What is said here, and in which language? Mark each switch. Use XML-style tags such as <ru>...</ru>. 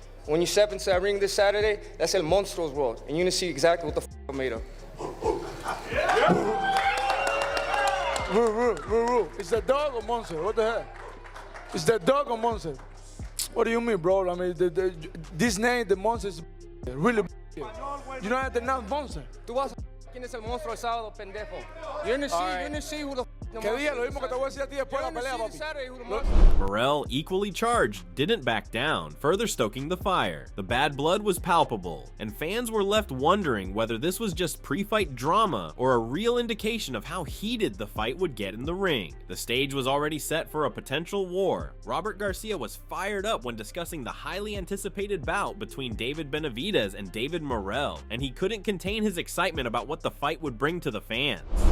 <en>When you step into that ring this Saturday, that's El Monstruo's world, and you're gonna see exactly what the I'm made of. Is that dog or monster? What the heck? Is that dog or monster? What do you mean, bro? I mean, this name, the monster, is really. You don't have to announce monster.</en> <es>Tú vas a quién es el monstruo el sábado, pendejo.</es> <en>You're gonna see who the</en> <es>Que diga lo mismo que te voy a decir a ti después de la pelea, papi.</es> <en>Morrell, equally charged, didn't back down, further stoking the fire. The bad blood was palpable, and fans were left wondering whether this was just pre-fight drama or a real indication of how heated the fight would get in the ring. The stage was already set for a potential war. Robert Garcia was fired up when discussing the highly anticipated bout between David Benavidez and David Morrell, and he couldn't contain his excitement about what the fight would bring to the fans.</en>